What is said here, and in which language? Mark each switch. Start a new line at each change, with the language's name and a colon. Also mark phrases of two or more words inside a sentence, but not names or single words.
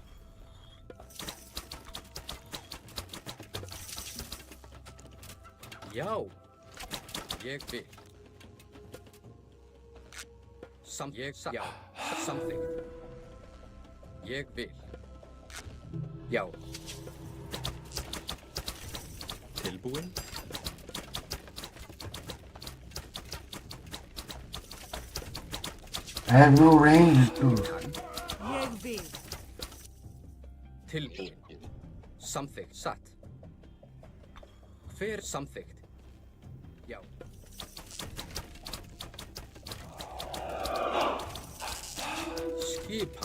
Icelandic: Já. Ég vil. Já. Samþykkt. Ég vil. Já. Tilbúin. I have no range to. Ég vil. Tilbúin. Samþykkt. Satt. Hver samþykkt? Já. Skipan.